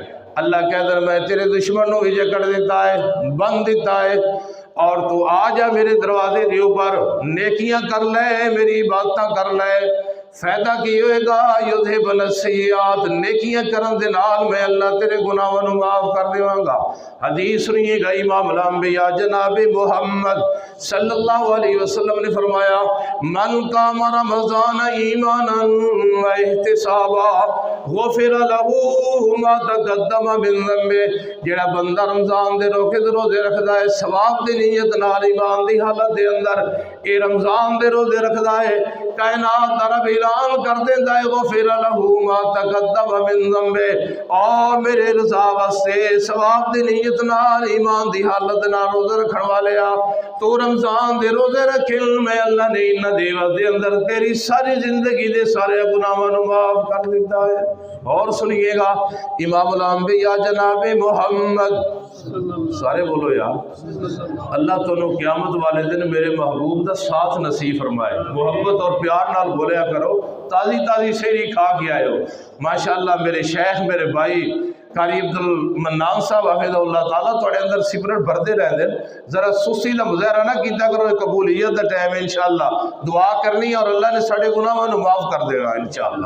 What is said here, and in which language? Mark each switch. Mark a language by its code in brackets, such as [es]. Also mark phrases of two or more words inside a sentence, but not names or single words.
[pa] اللہ کہتا ہے میں تیرے دشمنوں بھی جکڑ دیتا ہے، بند دیتا ہے، اور تو آ جا میرے دروازے دے اوپر، نیکیاں کر لے، میری عبادتاں کر لے، فائدہ کی ہوئے گا، [ar] یذھبن السیئات، [pa] نیکیاں کرن دے نال میں اللہ تیرے گناہاں نوں معاف کر دیواں گا۔ [ur] حدیث سنیے گا، امام الانبیاء جناب محمد صلی اللہ علیہ وسلم نے فرمایا [ar] من قام رمضان ایمانا و احتسابا غفر له ما تقدم من ذنبه، [pa] جڑا بندہ رمضان دے روزے رکھدا ہے ثواب دی نیت نال، ایمان دی حالت دے اندر، اے رمضان دے روزے رکھدا ہے، کائنات دا رب اعلان کر دیندا ہے [ar] غفر له ما تقدم من ذنبه، [pa] اور میرے رضا واسطے ثواب دی نیت نال، ایمان دی حالت نال روزے رکھن والیا تو رمضان دے روزے رکھن، میں اللہ نے ان دیوس دے اندر تیری ساری زندگی دے سارے گناہاں نوں معاف کر دیتا ہے۔ اور سنیے گا امام الانبیاء جناب محمد، سارے بولو یار، اللہ تانوں قیامت والے دن میرے محبوب دا ساتھ نصیب فرمائے، محبت اور پیار نال بولیا کرو، تازی تازی سیری کھا کے آئے ہو، ماشاءاللہ میرے شیخ میرے بھائی قاری عبد المنان صاحب حافظ اللہ تعالیٰ تھوڑے اندر سپرٹ بھردے رہ دیں، ذرا سستی دا مظاہرہ نہ کیتا کرو، قبولیت دا ٹائم ہے انشاءاللہ، دعا کرنی اور اللہ نے ساڑے گناہوں نوں معاف کر دے گا انشاءاللہ۔